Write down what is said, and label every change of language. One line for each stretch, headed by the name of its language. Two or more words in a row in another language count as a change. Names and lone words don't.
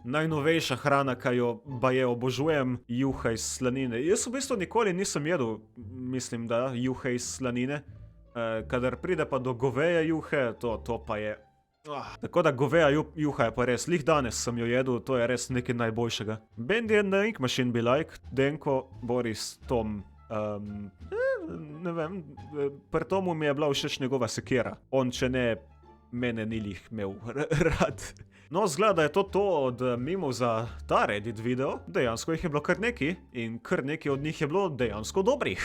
Slovenian: najnovejša hrana, ki jo baje obožujem, juha iz slanine. Jaz v bistvu nikoli nisem jedel, mislim, da juhe iz slanine. Kadar pride pa do goveje juhe, to pa je... Tako da goveja juha je pa res, lih danes sem jo jedel, to je res nekaj najboljšega.
English: Bendy and the Ink Machine be like,
Slovenian: Denko, Boris, Tom, ne vem, pri Tomu mi je bila všeč njegova sekera. On, če ne, mene ni lih imel rad. No, zgleda je to od mimov za ta Reddit video, dejansko jih je bilo kar nekaj in kar nekaj od njih je bilo dejansko dobrih.